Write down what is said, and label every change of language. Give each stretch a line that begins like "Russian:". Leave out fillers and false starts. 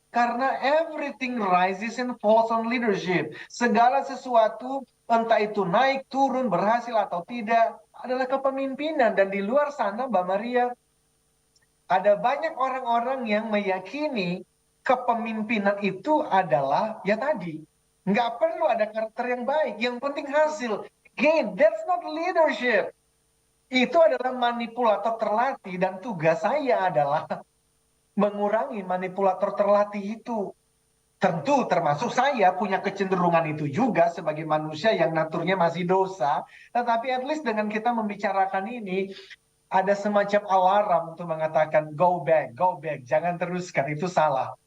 English: Karena everything rises and falls on leadership.
Indonesian: Segala sesuatu, entah itu naik, turun, berhasil atau tidak, adalah kepemimpinan. Dan di luar sana, Mbak Maria, ada banyak orang-orang yang meyakini kepemimpinan itu adalah, ya tadi, nggak perlu ada karakter yang baik, yang penting hasil.
English: Again, that's not leadership.
Indonesian: Itu adalah manipulator terlatih, dan tugas saya adalah mengurangi manipulator terlatih itu. Tentu termasuk saya punya kecenderungan itu juga sebagai manusia yang naturnya masih dosa, tetapi
English: at least
Indonesian: dengan kita membicarakan ini, ada semacam alarm untuk mengatakan
English: go back,
Indonesian: jangan teruskan, itu salah.